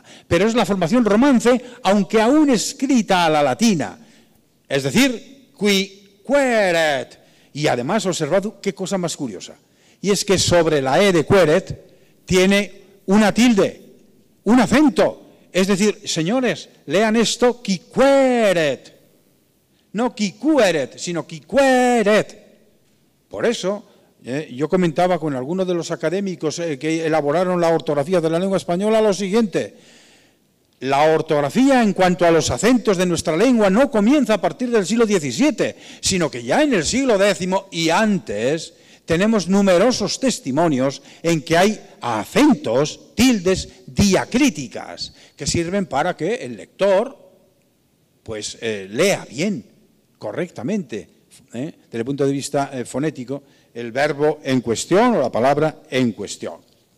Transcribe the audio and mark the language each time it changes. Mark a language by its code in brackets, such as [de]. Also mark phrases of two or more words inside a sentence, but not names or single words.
[es] Pero es la formación romance, aunque aún escrita a la latina. Es decir, [la] qui queret. [es] Y además, observad qué cosa más curiosa. Y es que sobre la E de queret tiene una tilde, un acento. Es decir, señores, lean esto, [la] qui queret. [es] No [la] qui queret, [es] sino [la] qui queret. [es] Por eso, yo comentaba con algunos de los académicos que elaboraron la ortografía de la lengua española lo siguiente. La ortografía en cuanto a los acentos de nuestra lengua no comienza a partir del siglo XVII, sino que ya en el siglo X y antes tenemos numerosos testimonios en que hay acentos, tildes diacríticas, que sirven para que el lector pues lea bien, correctamente, desde el punto de vista fonético, el verbo en cuestión o la palabra en cuestión.